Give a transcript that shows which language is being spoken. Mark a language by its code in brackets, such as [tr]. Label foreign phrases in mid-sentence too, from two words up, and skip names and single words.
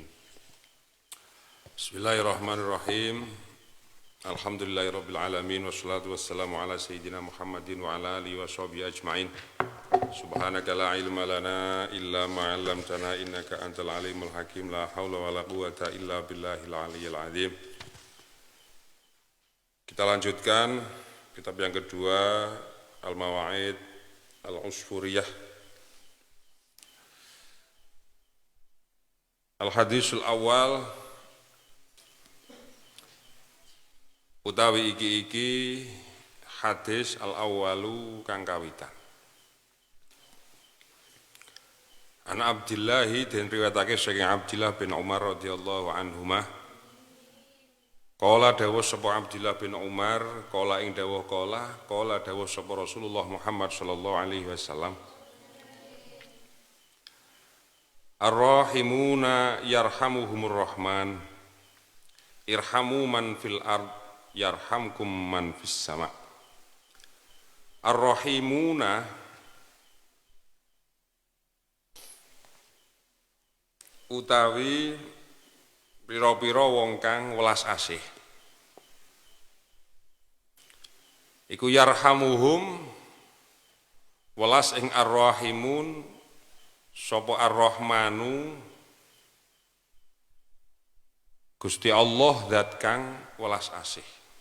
[ar] بسم الله الرحمن الرحيم. الحمد لله رب العالمين والصلاة والسلام على سيدنا محمد وعلى آله وصحبه أجمعين. سبحانك لا علم لنا إلا ما علمتنا إنك أنت العليم الحكيم. لا حول ولا قوة إلا بالله العلي العظيم. [id] Kita lanjutkan kitab yang kedua, Al-Mawa'id Al-Usfuriyah. [ar] الحديث الأول [jv] utawi iki hadis al-awwalu kang kawitan. An Abdillah den riwayatake saking Abdillah bin Umar [ar] رضي الله عنهما. [jv] Qala dawuh sapa Abdillah bin Umar, qala ing dawuh qala dawuh sapa Rasulullah Muhammad [ar] صلى الله عليه وسلم. الراحمون يرحمهم الرحمن. ارحموا من في الأرض يرحمكم من في السماء. [jv] Ar-rahimuna utawi pira-pira wong kang welas asih iku yarhamuhum welas ing ar-rahimun sapa ar-rahmanu Gusti Allah zat kang welas asih.